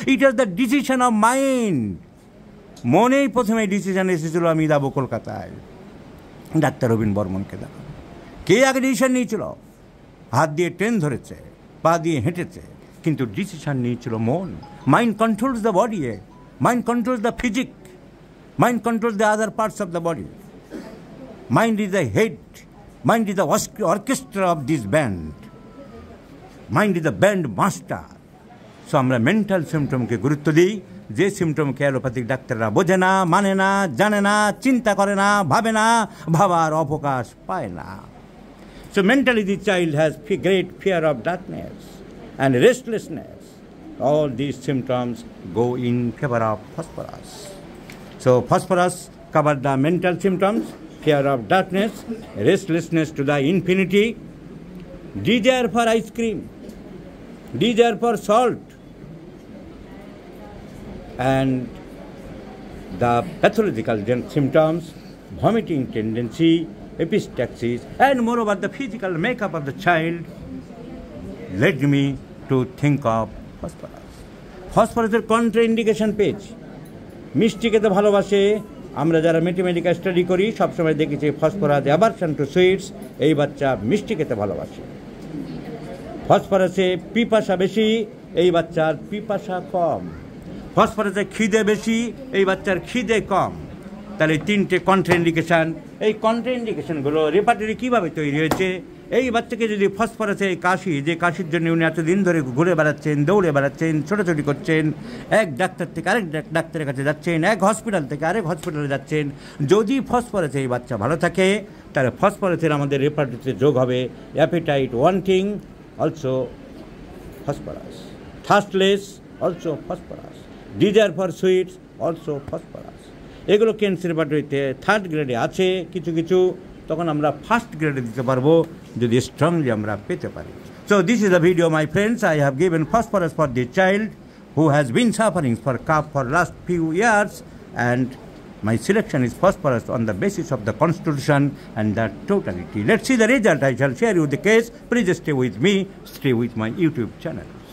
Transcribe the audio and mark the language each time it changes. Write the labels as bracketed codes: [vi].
[en] It is the decision of mind. [bn] মনেই প্রথমে decision এসেছিল আমি যাবো কলকাতায় ডাক্তার রবীন বর্মনকে দেখাবো। কে আগে ডিসিশন নিয়েছিল? হাত দিয়ে ট্রেন ধরেছে, পা দিয়ে হেঁটেছে, কিন্তু ডিসিশন নিয়েছিল মন। [en] Mind controls the body, mind controls the physique, mind controls the other parts of the body. Mind is the head. Mind is the orchestra of this band. Mind is the band master. [bn] So আমরা mental সিমটমকে গুরুত্ব দিই, যে সিমটমকে allopathic ডাক্তাররা বোঝে না, মানে না, জানে না, চিন্তা করে না, ভাবে না, ভাবার অবকাশ পায় না। [en] So mentally the child has great fear of darkness and restlessness. All these symptoms go in favor of phosphorus. So phosphorus covers the mental symptoms, fear of darkness, restlessness to the infinity, desire for ice cream, desire for salt, and the pathological symptoms, vomiting tendency, epistaxis, and moreover the physical makeup of the child led me to think of phosphorus. Phosphorus contraindication page. [bn] মিষ্টি খেতে ভালোবাসে, আমরা যারা mathematical study করি সবসময় দেখেছি [en] phosphorus aversion to sweets, [bn] এই বাচ্চা মিষ্টি খেতে ভালোবাসে। ফসফরাসে পিপাসা বেশি, এই বাচ্চার পিপাসা কম। ফসফরাসে খিদে বেশি, এই বাচ্চার খিদে কম। তাহলে তিনটে কন্ট্রাইন্ডিকেশান, এই কন্ট্রাইন্ডিকেশানগুলো রেপার্টরি কীভাবে তৈরি হয়েছে? এই বাচ্চাকে যদি ফসফরাসে কাশি, যে কাশির জন্য উনি এতদিন ধরে ঘুরে বেড়াচ্ছেন, দৌড়ে বেড়াচ্ছেন, ছোটাছুটি করছেন, এক ডাক্তার থেকে আরেক ডাক্তারের কাছে যাচ্ছেন, এক হসপিটাল থেকে আরেক হসপিটালে যাচ্ছেন, যদি ফসফরাসে এই বাচ্চা ভালো থাকে তাহলে ফসফরাসের আমাদের রেপার্টরিতে যোগ হবে [en] Appetite wanting, also phosphorus, thirstless, also phosphorus, desire for sweets, also phosphorus. [bn] এগুলো ক্যান্সার রেপার্টরিতে থার্ড গ্রেডে আছে কিছু কিছু, তখন আমরা ফার্স্ট গ্রেডে দিতে পারবো যদি স্ট্রংলি আমরা পেতে পারি। [en] So this is the video my friends, I have given phosphorus for the child who has been suffering for cough for last few years, and my selection is phosphorus on the basis of the constitution and the totality. Let's see the result. I shall share you the case. Please stay with me, stay with my YouTube channel.